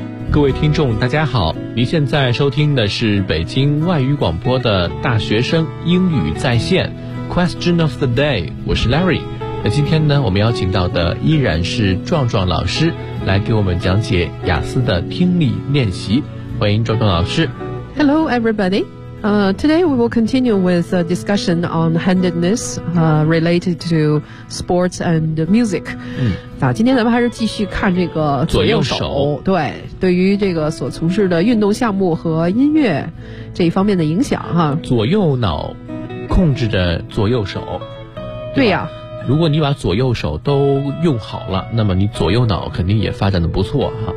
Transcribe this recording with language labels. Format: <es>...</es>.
<zh>各位听众大家好，您现在收听的是北京外语广播的大学生英语在线</zh> <en>Question of the day，</en> <zh>我是 Larry。那今天呢，我们邀请到的依然是壮壮老师来给我们讲解雅思的听力练习，欢迎壮壮老师。</zh> <en>Hello everybody、today we will continue with a discussion on handedness、related to sports and music、</en> <zh>今天咱们还是继续看这个左右手对，对于这个所从事的运动项目和音乐这一方面的影响哈。左右脑控制着左右手，对呀、如果你把左右手都用好了，那么你左右脑肯定也发展得不错哈。</zh>